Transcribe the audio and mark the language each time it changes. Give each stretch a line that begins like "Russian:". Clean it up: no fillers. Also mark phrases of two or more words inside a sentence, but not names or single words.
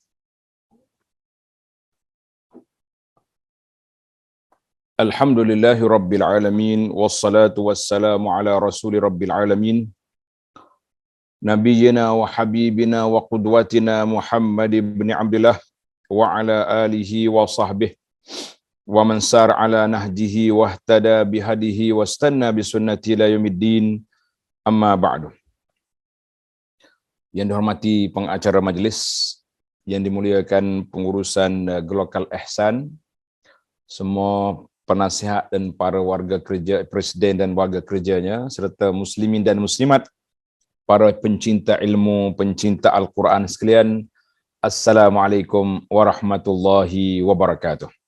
Arabic: الحمد لله رب العالمين والصلاة والسلام على رسول رب العالمين نبينا وحبيبنا وقدوتنا محمد بن عبد الله وعلى آله وصحبه ومن سار على نهجه واهتدى بهديه واستن بسنته إلى يوم الدين، أما بعد.
Malay: Yang dihormati pengacara majlis, yang dimuliakan pengurusan Global Ihsan, semua penasihat dan para warga kerja, presiden dan warga kerjanya, serta muslimin dan muslimat, para pencinta ilmu, pencinta Al-Quran sekalian,
Arabic: السلام عليكم ورحمة الله وبركاته.